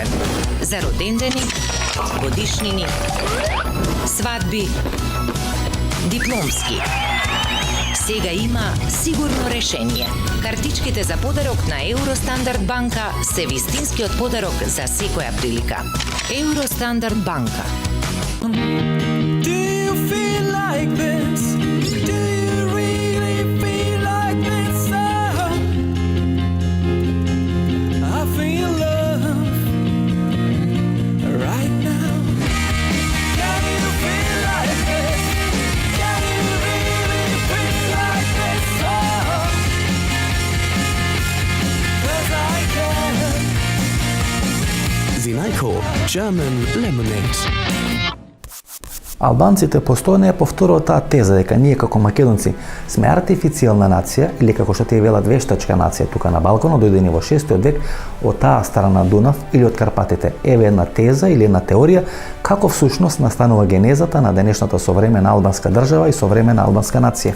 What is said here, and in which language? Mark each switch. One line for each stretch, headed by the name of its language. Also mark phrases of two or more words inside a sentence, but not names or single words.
Macedonian: За родендени, годишнини, свадби, дипломски. Сега има сигурно решение. Картичките за подарок на Евростандард банка се вистинскиот подарок за секоја прилика. Евростандард банка.
English: Do you feel like this? Do you really feel like this? I feel love right now. Can you feel like this? Can you really feel like this? 'Cause I can. Zinajko German Lemonade.
Macedonian: Албанците постојано ја повторуваат таа теза дека ние како македонци сме артифицијална нација или како што тие велат вештачка нација тука на Балканот дојдени во 6 век од таа страна Дунав или од Карпатите. Еве една теза или една теорија како всушност настанува генезата на денешната современа албанска држава и современа албанска нација.